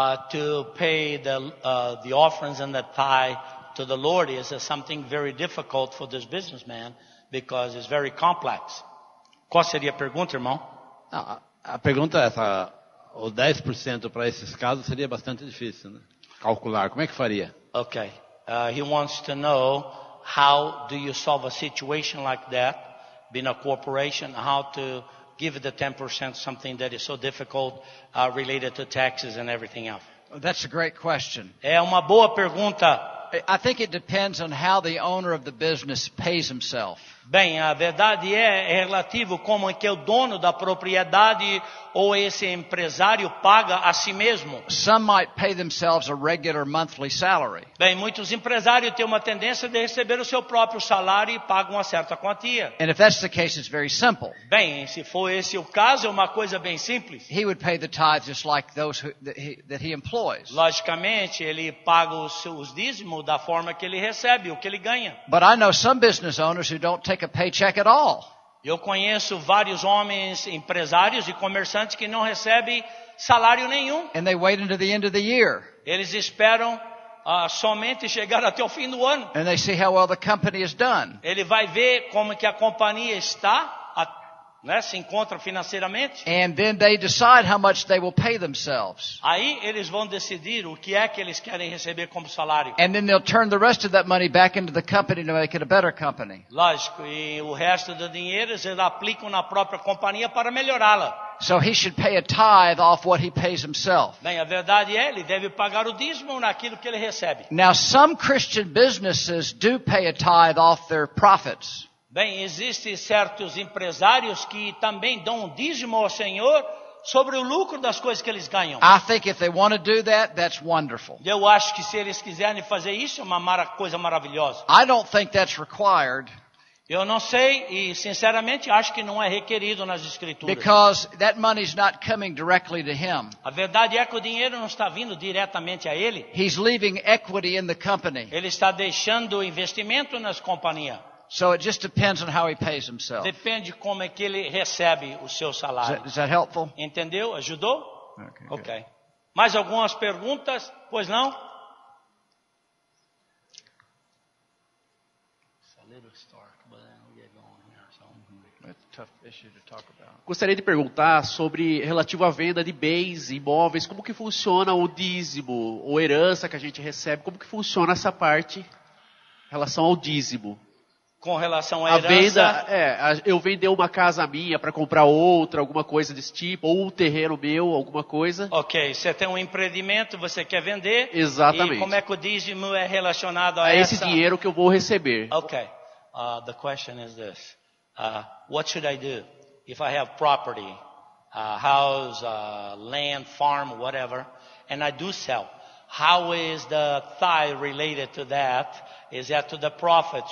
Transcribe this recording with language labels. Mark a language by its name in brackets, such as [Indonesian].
[English] To pay the offerings and the tithe to the Lord is something very difficult for this businessman because it's very complex. [Portuguese] Qual seria a pergunta, irmão? A pergunta é essa: o 10% para esses casos seria bastante difícil, né? Calcular. Como é que faria? [English] Okay. He wants to know how do you solve a situation like that, being a corporation, how to give the 10% something that is so difficult related to taxes and everything else. That's a great question. [Portuguese] É uma boa pergunta. [English] I think it depends on how the owner of the business pays himself. [Portuguese] Bem, a verdade é relativo como é que o dono da propriedade ou esse empresário paga a si mesmo. [English] Some might pay themselves a regular monthly salary. [Portuguese] Bem, muitos empresários têm uma tendência de receber o seu próprio salário e pagam uma certa quantia. [English] And if that's the case, it's very simple. [Portuguese] Bem, se for esse o caso, é uma coisa bem simples. [English] He would pay the tithe just like those that he employs. [Portuguese] Logicamente, ele paga os dízimos da forma que ele recebe, o que ele ganha. [English] But I know some business owners who don't take a paycheck at all. [Portuguese] Eu conheço vários homens empresários e comerciantes que não recebem salário nenhum. [English] And they wait until the end of the year. [Portuguese] Eles esperam somente chegar até o fim do ano. [English] and they see how well the company has done. [Portuguese] Ele vai ver como que a companhia está, né, se encontra financeiramente. [English] And then they decide how much they will pay themselves. [Portuguese] Aí eles vão decidir o que é que eles querem receber como salário. [English] And then they'll turn the rest of that money back into the company to make it a better company. [Portuguese] Lógico, e o resto do dinheiro eles aplicam na própria companhia para melhorá-la. [English] So he should pay a tithe off what he pays himself. [Portuguese] Bem, a verdade é, ele deve pagar o dízimo naquilo que ele recebe. [English] Now, some Christian businesses do pay a tithe off their profits. [Portuguese] Bem, existem certos empresários que também dão um dízimo ao Senhor sobre o lucro das coisas que eles ganham. [English] I think if they want to do that, that's wonderful. [Portuguese] Eu acho que se eles quiserem fazer isso, é uma coisa maravilhosa. [English] I don't think that's required [Portuguese] Eu não sei e, sinceramente, acho que não é requerido nas Escrituras. [English] because that money's not coming directly to him. [Portuguese] A verdade é que o dinheiro não está vindo diretamente a ele. [English] He's leaving equity in the company. [Portuguese] Ele está deixando investimento nas companhias. [English] So it just depends on how he pays himself. [Portuguese] Depende como é que ele recebe o seu salário. [English] Is that helpful? [Portuguese] Entendeu? Ajudou? [English] Okay, good. Ok. [Portuguese] Mais algumas perguntas? Pois não? [English] That's a tough issue to talk about. [Portuguese] Gostaria de perguntar sobre relativo à venda de bens, imóveis, como que funciona o dízimo ou herança que a gente recebe, como que funciona essa parte em relação ao dízimo? Com relação à A herança, venda, eu vender uma casa minha para comprar outra, alguma coisa desse tipo, ou um terreno meu, alguma coisa. ok, você tem um empreendimento, você quer vender. Exatamente. E como é que o dízimo é relacionado a É esse essa... dinheiro que eu vou receber. [English] Ok, the question is this. What should I do if I have property, house, land, farm, whatever, and I do sell? How is the tithe related to that? Is that to the profit?